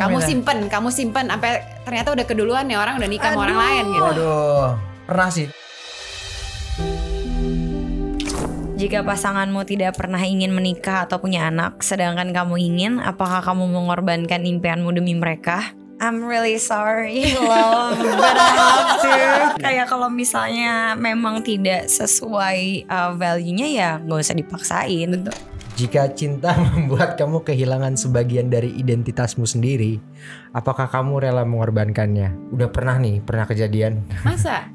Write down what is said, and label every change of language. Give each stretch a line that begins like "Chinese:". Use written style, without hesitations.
Indonesian: kamu simpen sampai ternyata udah keduluan nih orang udah nikah sama orang lain gitu. Waduh, pernah sih. Jika pasanganmu tidak pernah ingin menikah atau punya anak, sedangkan kamu ingin, apakah kamu mengorbankan impianmu demi mereka?
English: I'm really sorry, love, but I have to.
Indonesian: Kayak kalau misalnya memang tidak sesuai value-nya ya nggak usah dipaksain. Betul. Jika cinta membuat kamu kehilangan sebagian dari identitasmu sendiri, apakah kamu rela mengorbankannya? Udah pernah kejadian. Masa?